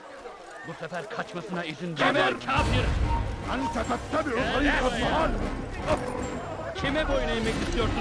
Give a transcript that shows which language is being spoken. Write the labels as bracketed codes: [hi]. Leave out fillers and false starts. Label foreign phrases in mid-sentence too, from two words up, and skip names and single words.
[tr] Bu sefer kaçmasına izin vermeyin. Geber kafir! [ar] أنت تتبع [tr] Gel [ar] طريق [tr] buraya! [ar] الضلال. [tr] Kime boyun eğmek istiyorsun?